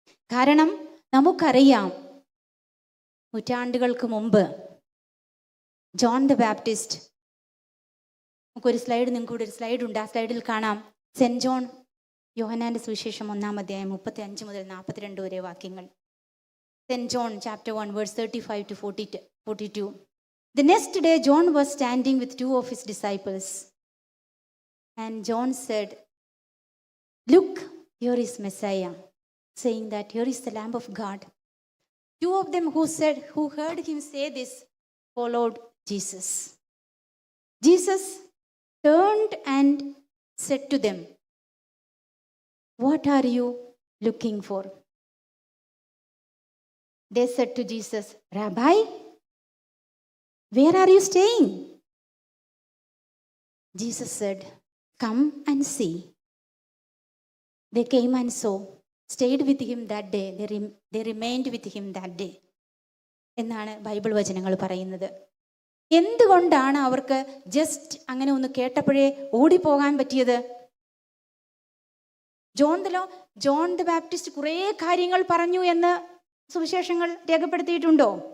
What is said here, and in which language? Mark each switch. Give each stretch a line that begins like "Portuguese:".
Malayalam: കാരണം നമുക്കറിയാം, നൂറ്റാണ്ടുകൾക്ക് മുമ്പ് ജോൺ ദ ബാപ്റ്റിസ്റ്റ്, നമുക്കൊരു സ്ലൈഡ്, നിങ്ങൾക്കൂടെ ഒരു സ്ലൈഡ് ഉണ്ട്, ആ സ്ലൈഡിൽ കാണാം സെൻറ്റ് ജോൺ യോഹന്നാൻ്റെ സുവിശേഷം 1-ാം അധ്യായം 35 മുതൽ 42 വരെ വാക്യങ്ങൾ.
English: St. John chapter 1 verse 35 to 42. The next day John was standing with 2 of his disciples. And John said, "Look, here is Messiah," saying that here is the Lamb of God. 2 of them who heard him say this followed Jesus. Jesus turned and said to them, "What are you looking for?" They said to Jesus, "Rabbi, where are you staying?" Jesus said, "Come and see." They came and saw, stayed with him that day. They remained with him that day.
Malayalam: എന്നാണ് Bible വചനങ്ങൾ പറയുന്നത്. എന്തുകൊണ്ടാണ് അവർക്ക് just അങ്ങനെ ഒന്ന് കേട്ടപ്പോഴേ ഓടിപ്പോകാൻ പറ്റിയത്? John the Baptist കുറേ കാര്യങ്ങൾ പറഞ്ഞു എന്ന് സുവിശേഷങ്ങൾ രേഖപ്പെടുത്തിയിട്ടുണ്ടോ?